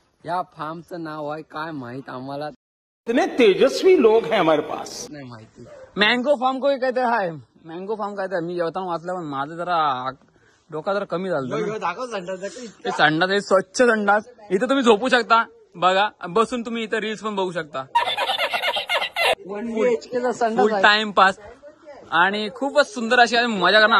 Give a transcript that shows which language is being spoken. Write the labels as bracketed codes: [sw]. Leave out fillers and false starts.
[mr] या फार्मचं नाव आहे काय माहित आम्हाला [hi] इतने तेजस्वी लोग हैं हमारे पास. [mr] नाही माहिती. मँगो फार्म काही काहीतरी आहे. मँगो फार्म काय तर मी जेवताना वाचलं पण माझं जरा डोका जरा कमी झालं. दाखव ते संडास आहे, स्वच्छ संडास. इथं तुम्ही झोपू शकता, बघा बसून तुम्ही इथं रील्स पण बघू शकता. फुल टाइमपास. आणि खूपच सुंदर अशी मजा करणार.